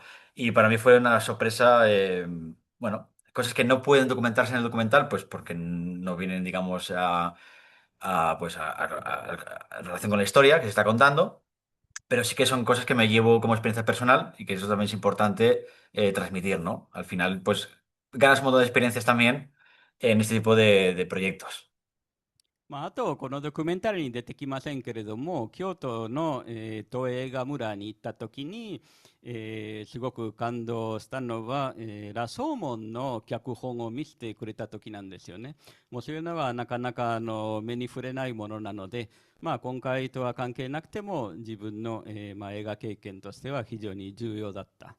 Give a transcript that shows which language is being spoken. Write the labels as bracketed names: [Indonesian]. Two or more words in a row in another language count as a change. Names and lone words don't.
[Spanish] Y para mí fue una sorpresa, bueno, cosas que no pueden documentarse en el documental, pues porque no vienen, digamos, pues a relación con la historia que se está contando. pero sí que son cosas que me llevo como experiencia personal y que eso también es importante transmitir, ¿no? Al final, pues ganas un montón de experiencias también en este tipo de proyectos. [Japanese] まあ、あと、このドキュメンタリーに出てきませんけれども、京都の、東映画村に行った時に、すごく感動したのは、ラ・ソーモンの脚本を見せてくれた時なんですよね。もうそういうのはなかなか目に触れないものなので、まあ、今回とは関係なくても自分の、まあ、映画経験としては非常に重要だった。